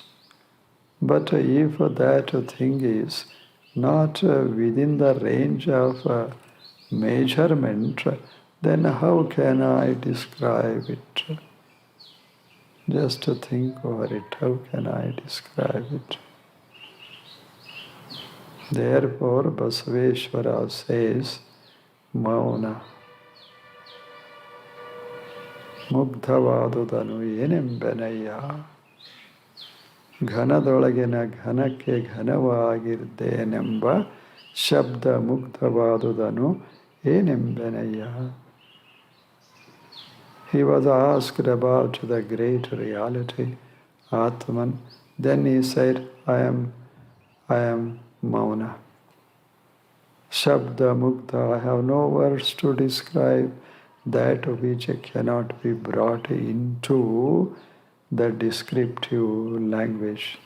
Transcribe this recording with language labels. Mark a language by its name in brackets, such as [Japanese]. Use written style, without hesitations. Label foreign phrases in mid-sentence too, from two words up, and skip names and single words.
[English] But if that thing is not within the range of measurement, then how can I describe it? Just to think over it, how can I describe it? Therefore, Basaveshwara says, Mauna. [Kannada] ಮುಗ್ಧವಾದುದನು ಏನೆಂಬೆನಯ್ಯ ಘನದೊಳಗಿನ ಘನಕ್ಕೆ ಘನವಾಗಿದ್ದೇನೆಂಬ ಶಬ್ದ ಮುಗ್ಧವಾದುದನು ಏನೆಂಬೆನಯ್ಯ. [English] He was asked about the great reality, Atman. Then he said, I am Mauna. [Kannada] ಶಬ್ದ ಮುಕ್ತ, [English] I have no words to describe that which cannot be brought into the descriptive language.